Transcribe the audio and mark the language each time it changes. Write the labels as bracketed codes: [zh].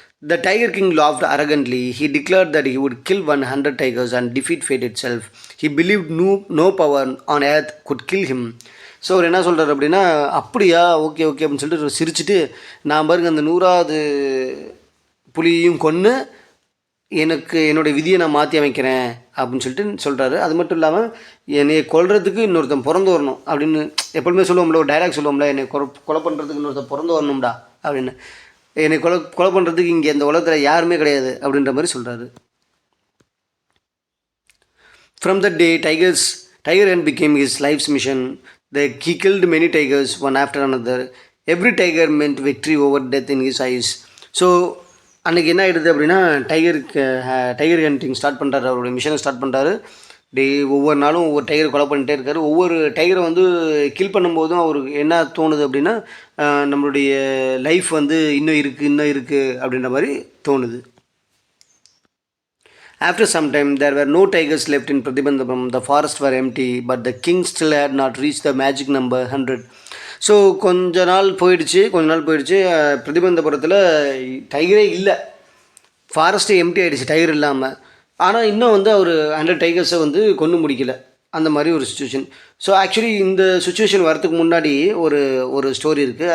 [en] The Tiger King laughed arrogantly. He declared that he would kill 100 tigers and defeat fate itself. He believed no power on earth could kill him. [ta] So அவர் என்ன சொல்கிறார் அப்படின்னா, அப்படியா, okay okay அப்படின்னு சொல்லிட்டு சிரிச்சுட்டு, நான் பாருங்க அந்த 100வது புலியையும் கொன்று எனக்கு என்னுடைய விதியை நான் மாற்றி அமைக்கிறேன் அப்படின்னு சொல்லிட்டு சொல்கிறாரு. அது மட்டும் இல்லாமல் என்னை கொல்றதுக்கு இன்னொருத்தன் பிறந்து வரணும் அப்படின்னு எப்பொழுதுமே சொல்லுவோம்ல, ஒரு டைலாக் சொல்லுவோம்ல, என்னை கொலை பண்ணுறதுக்கு இன்னொருத்தன் பிறந்து வரணும்டா அப்படின்னு, என்னை கொலை பண்ணுறதுக்கு இங்கே இந்த உலகத்தில் யாருமே கிடையாது அப்படின்ற மாதிரி சொல்கிறாரு. [en] From that day, tiger hunt became his life's mission. He killed many tigers, one after another. Every tiger meant victory over death in his eyes. [ta] So அன்றைக்கி என்ன ஆகிடுது அப்படின்னா, டைகர் ஹண்டிங் ஸ்டார்ட் பண்ணுறாரு, அவருடைய மிஷனை ஸ்டார்ட் பண்ணுறாரு. ஒவ்வொரு நாளும் ஒவ்வொரு டைகரை கொலை பண்ணிகிட்டே இருக்கார். ஒவ்வொரு டைகரை வந்து கில் பண்ணும்போதும் அவருக்கு என்ன தோணுது அப்படின்னா, நம்மளுடைய லைஃப் வந்து இன்னும் இருக்குது அப்படின்ற மாதிரி தோணுது. [en] After some time, there were no tigers left in Pratibandapuram. The forests were empty, but the king still had not reached the magic number 100. [ta] So கொஞ்ச நாள் போயிடுச்சு. பிரதிபந்தபுரத்தில் டைகரே இல்லை, ஃபாரஸ்ட்டே எம்டி ஆகிடுச்சு டைகர் இல்லாமல். ஆனால் இன்னும் வந்து அவர் 100 டைகர்ஸை வந்து கொண்டு முடிக்கல, அந்த மாதிரி ஒரு சுச்சுவேஷன். ஸோ ஆக்சுவலி இந்த சுச்சுவேஷன் வரத்துக்கு முன்னாடி ஒரு ஸ்டோரி இருக்குது.